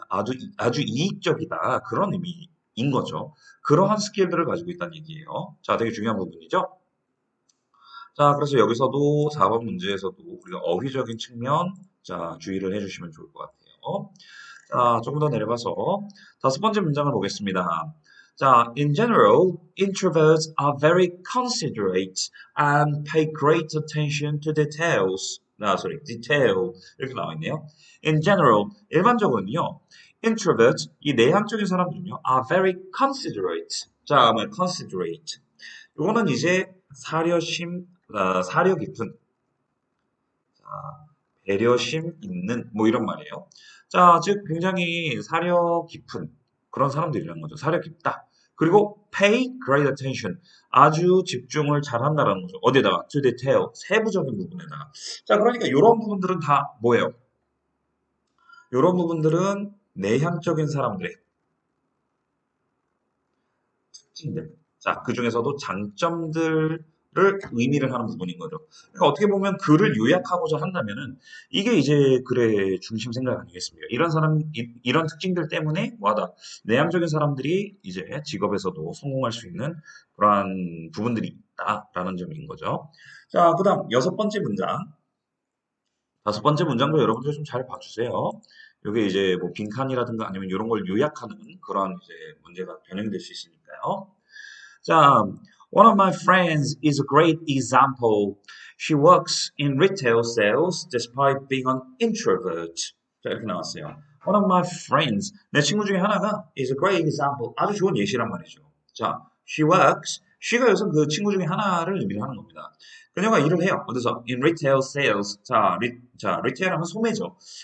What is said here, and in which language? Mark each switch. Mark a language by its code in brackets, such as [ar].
[ko] 아주 이익적이다. 그런 의미인 거죠. 그러한 스킬들을 가지고 있다는 얘기예요. 자, 되게 중요한 부분이죠. 자, 그래서 여기서도 4번 문제에서도 우리가 어휘적인 측면, 자, 주의를 해주시면 좋을 것 같아요. 자, 조금 더 내려가서 다섯 번째 문장을 보겠습니다. [en] 자, in general, introverts are very considerate and pay great attention to details. [ko] detail. 이렇게 나와 있네요. [en] In general, [ko] 일반적으로는요, [en] introverts, [ko] 이 내향적인 사람들은요, [en] are very considerate. [ko] 자, 뭐 considerate. 이거는 이제 사려 깊은, 배려심 있는, 뭐 이런 말이에요. 자, 즉 굉장히 사려 깊은 그런 사람들이라는 거죠. 사려 깊다. 그리고 [en] pay great attention. [ko] 아주 집중을 잘한다라는 거죠. 어디에다가? [en] to detail. [ko] 세부적인 부분에다가. 자, 그러니까 이런 부분들은 다 뭐예요? 이런 부분들은 내향적인 사람들의 특징들. 자, 그 중에서도 장점들을 의미를 하는 부분인 거죠. 그러니까 어떻게 보면 글을 요약하고자 한다면은 이게 이제 글의 중심 생각 아니겠습니까? 이런 특징들 때문에 뭐하다 내향적인 사람들이 이제 직업에서도 성공할 수 있는 그러한 부분들이 있다라는 점인 거죠. 자, 그다음 여섯 번째 문장, 다섯 번째 문장도 여러분들 좀 잘 봐주세요. 이게 이제 뭐 빈칸이라든가 아니면 이런 걸 요약하는 그런 이제 문제가 변형될 수 있으니까요. [en] 자, one of my friends is a great example. She works in retail sales despite being an introvert. [ko] 자, 이렇게 나왔어요. [en] One of my friends, [ko] 내 친구 중에 하나가 [en] is a great example. [ko] 아주 좋은 예시란 말이죠. [en] 자, she works. [ko] she가 여기서 그 친구 중에 하나를 의미를 하는 겁니다. 그녀가 일을 해요. 어디서? [en] In retail sales. [ko] 자, retail 하면 소매죠.